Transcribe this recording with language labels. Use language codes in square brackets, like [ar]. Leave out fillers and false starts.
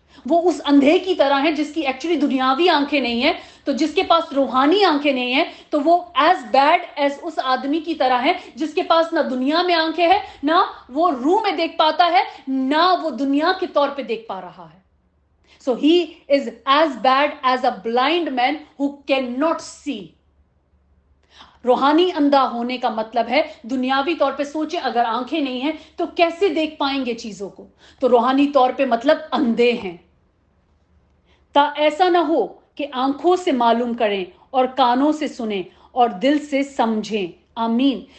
[hi] वो उस अंधे की तरह है जिसकी एक्चुअली दुनियावी आंखें नहीं है, तो जिसके पास रूहानी आंखें नहीं है, तो वो [en] as bad as [hi] उस आदमी की तरह है जिसके पास ना दुनिया में आंखें हैं, ना वो रूह में देख पाता है, ना वो दुनिया के तौर पे देख पा रहा है. [en] So he is as bad as a blind man who cannot see. [hi] रूहानी अंधा होने का मतलब है, दुनियावी तौर पे सोचे अगर आंखें नहीं हैं तो कैसे देख पाएंगे चीजों को, तो रूहानी तौर पे मतलब अंधे हैं. ता ऐसा ना हो कि आंखों से मालूम करें और कानों से सुने और दिल से समझें. आमीन.